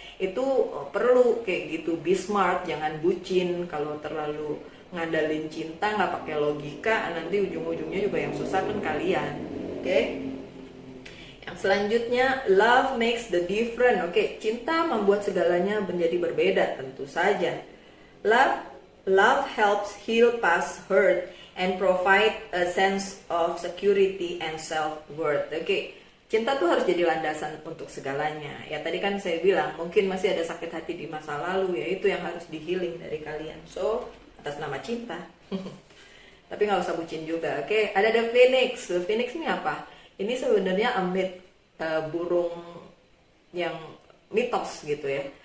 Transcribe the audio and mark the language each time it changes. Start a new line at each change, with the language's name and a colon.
Indonesian: Itu perlu kayak gitu,
English: be smart,
Indonesian: jangan bucin. Kalau terlalu ngandalin cinta nggak pakai logika, nanti ujung-ujungnya juga yang susah kan kalian. Oke? Yang selanjutnya,
English: love makes the difference.
Indonesian: Oke, cinta membuat segalanya menjadi berbeda, tentu saja.
English: Love helps heal past hurt and provide a sense of security and self-worth.
Indonesian: Oke, cinta tuh harus jadi landasan untuk segalanya. Ya tadi kan saya bilang mungkin masih ada sakit hati di masa lalu, ya itu yang harus di-healing dari kalian. So, atas nama cinta. Tapi nggak usah bucin juga. Oke, ada The Phoenix. The Phoenix ini apa? Ini sebenarnya burung yang mitos gitu ya.